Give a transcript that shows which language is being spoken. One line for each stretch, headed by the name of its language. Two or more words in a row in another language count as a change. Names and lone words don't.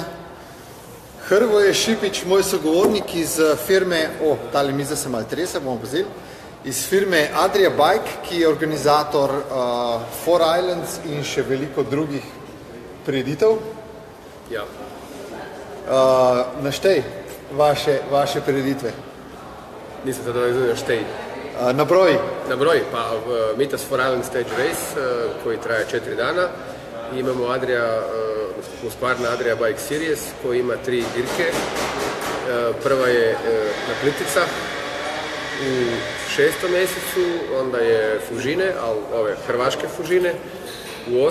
Slovenian: Hrvoje Šipič, moj sogovornik iz firme, tale miza se malo trese, bomo pozeli, iz firme Adria Bike, ki je organizator Four Islands in še veliko drugih prireditev. Ja. Naštej vaše prireditve.
Croatian: Nisam sad razumio štej. Nabroj. Pa Mitas Four Island Stage Race koji traje 4 dana. Imamo Husqvarna Adria Bike Series koji ima 3 dirke. Prva je na Plitvicah u 6. mjesecu, onda je Fužine, ali ove hrvaške Fužine u 8.